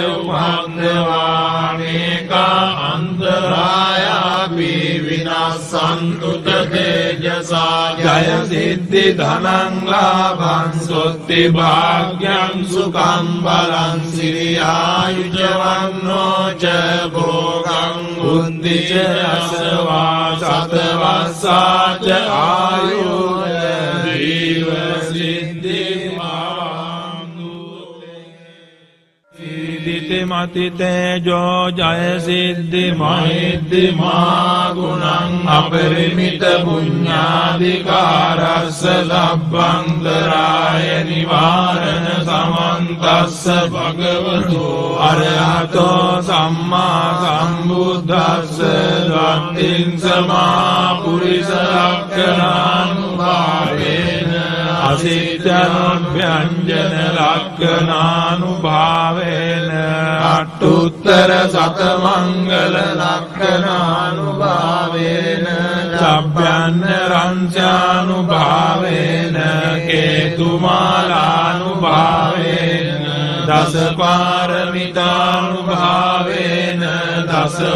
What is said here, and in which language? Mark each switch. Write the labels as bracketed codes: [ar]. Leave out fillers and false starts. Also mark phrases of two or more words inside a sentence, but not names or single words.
[pi] उपद्रवानेका अंतराया विनाशन्तु तेजसा जय सिद्धि धनं लाभं सुत्ति भाग्यं सुखं बलं सिरियायुजवन्नो च भोगं बुद्धि च यशवा सतवसा च आयु जीव सिद्धि मति तेजो जय सिद्धि महिद्धि ගුණං අපරිමිත පුඤ්ඤාධිකාරස්ස සබ්බන්තරාය නිවාරණ සමන්තස්ස භගවතු අරහතෝ සම්මා සම්බුද්දස්ස ධම්මින් සමා පුරිස ලක්ඛණානුභාවේන අසිට්ඨනොභ්‍යංජන ලක්ඛණානුභාවේන අට්ඨුත්තර සතමංගල ලක්ඛණානුභාවේන සබ්බයන් රංචානුභාවේන කේතුමාලානුභාවේන දස පාරමිතානුභාවේන දස